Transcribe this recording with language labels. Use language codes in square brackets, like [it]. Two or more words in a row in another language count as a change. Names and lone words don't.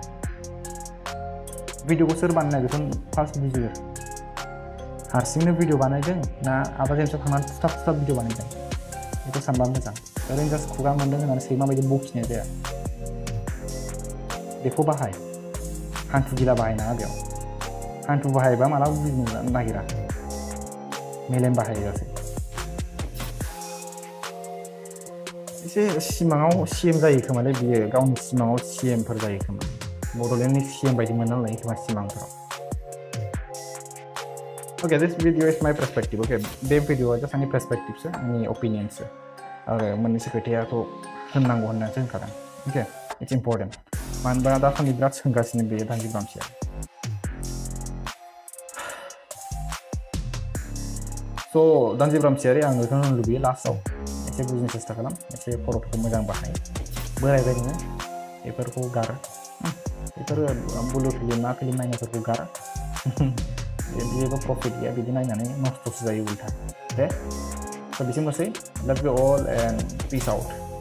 [brx] भिडिअखौ सोर बानायनाय बेखौ फार्स्ट बुजियो हारसिंनो भिडिअ बानायदों ना आदा जेम्सआव थांनानै थुथाब भिडिअ बानायदों बेखौ सानबा मोजां ओरैनो जास्ट खुगा मोन्दों होननानै सैमा बायदि बखिनाय जाया बेखौ बाहाय हान्थु गिला बाहायनाङा बेयाव हान्थु बाहायबा मालाबा बुजिनो नागिरा मेलेम बाहायजासै एसे सिमाङाव CM जायो खोमालै बियो गावनि सिमाङाव CMफोर जायो खोमा बड'लेण्डनि CM बायदि मोनना लायो खोमा सिमांफोराव [en] Okay, this video is my perspective. [brx] Okay, बे भिडिअआ जास्ट आंनि पर्सपेक्टिभसो आंनि अपिनियनसो आरो मोननैसो खोथायाथ' होननांगौ होननानैसो होनखादों [en] okay it's important [brx] मानो होनबा दासान्दि बिराद सोंगासिनो बे रानजिब रामसियारि स' रानजिब रामसियारि आं बेखौनो लुबैयो लास्टआव एसे बुजिनो सेस्था खालाम एसे खर'फोरखौ मोजां बाहाय बोरायबाय नोङो बेफोरखौ गार बेफोर [en] blue film [brx] मा फिल्म नायनायफोरखौ गार जेबो प्रफिट गैया बिदि नायनानै नस्थ'सो जायो उल्था दे स' बिसिमनोसै [en] love you all and peace out